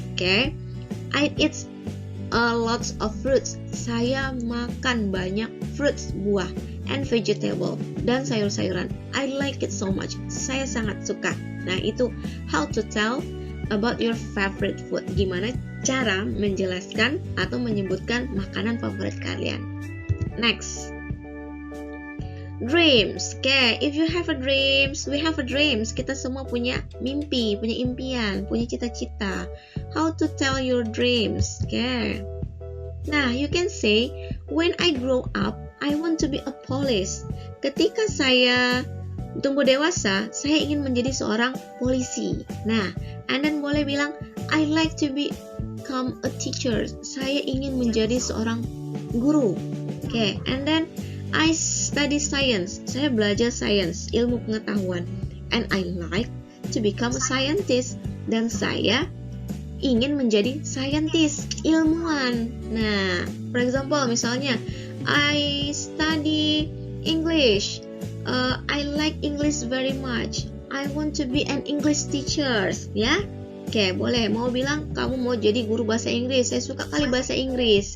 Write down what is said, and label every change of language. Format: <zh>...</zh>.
<en>Okay? I eat lots of fruits.</en> <id>Saya makan banyak fruits, buah,</id> <en>and vegetable,</en> <id>dan sayur-sayuran.</id> <en>I like it so much.</en> <id>Saya sangat suka. Nah, itu</id> <en>how to tell about your favorite food.</en> <id>Gimana cara menjelaskan atau menyebutkan makanan favorit kalian.</id> <en>Next. Dreams. Okay, if you have a dreams, we have a dreams.</en> <id>Kita semua punya mimpi, punya impian, punya cita-cita.</id> <en>How to tell your dreams. Okay. Nah, you can say, when I grow up, I want to be a police.</en> <id>Ketika saya tumbuh dewasa, saya ingin menjadi seorang polisi.</id> <en>Nah, and then</en> <id>boleh bilang,</id> <en>I like to become a teacher.</en> <id>Saya ingin menjadi seorang guru.</id> <en>Okay, and then I study science.</en> <id>Saya belajar</id> <en>science,</en> <id>ilmu pengetahuan.</id> <en>And I like to become a scientist.</en> <id>Dan saya ingin menjadi scientist, ilmuwan.</id> <en>Nah, for example,</en> <id>misalnya,</id> <en>I study English. I like English very much. I want to be an English teacher.</en> <id>Ya, oke, boleh. Mau bilang kamu mau jadi guru bahasa Inggris. Saya suka kali bahasa Inggris.</id>